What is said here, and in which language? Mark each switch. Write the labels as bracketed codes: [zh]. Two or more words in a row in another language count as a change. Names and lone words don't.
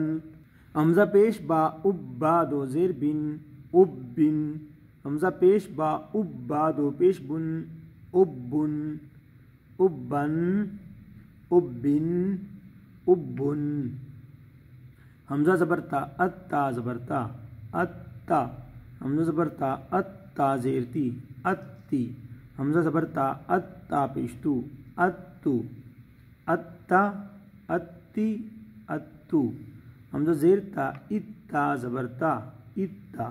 [ur] حمزہ پیش با، اب با 2 زیر بن، اب بن۔ حمزہ پیش با، اب با 2 پیش بن، اب بن، اب بن، اب بن، اب بن۔ حمزہ زبر تا، اتا زبر تا، اتا۔ حمزہ زبر تا، اتا زیر تی، اتی۔ حمزہ زبر تا، اتا پیش تو، اتو، اتا، اتی، اتو۔ حمزہ زیر تا، اتا زبر تا، اتا۔